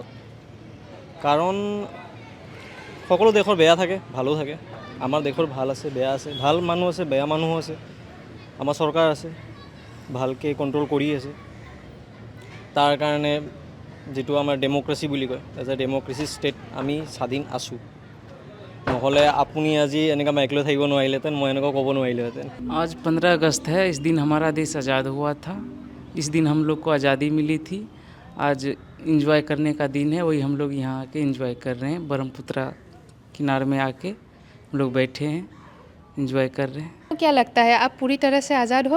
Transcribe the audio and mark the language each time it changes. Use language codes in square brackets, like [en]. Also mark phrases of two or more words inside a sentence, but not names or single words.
[as] কাৰণ সকলো দেশৰ বেয়া থাকে ভালো থাকে, আমাৰ দেশৰ ভাল আছে বেয়া আছে, ভাল মানুহ আছে বেয়া মানুহো আছে, আমাৰ চৰকাৰ আছে ভালকৈ কণ্ট্ৰল কৰি আছে। তাৰ কাৰণে যিটো আমাৰ ডেম'ক্ৰেচি বুলি কয়, [en] as a democracy state [as] আমি স্বাধীন আছোঁ। নহ'লে আপুনি আজি এনেকুৱা মাইক লৈ থাকিব নোৱাৰিলেহেঁতেন, মই এনেকুৱা ক'ব নোৱাৰিলোহেঁতেন। [hi] आज 15 अगस्त है। इस दिन हमारा देश आज़ाद हुआ था। इस दिन हम लोग को आज़ादी मिली थी। आज इंजॉय करने का दिन है, वही हम लोग यहाँ आके इंजॉय कर रहे हैं। ब्रह्मपुत्रा किनारे में आके हम लोग बैठे हैं, इंजॉय कर रहे हैं। तो क्या लगता है आप पूरी तरह से आज़ाद हो?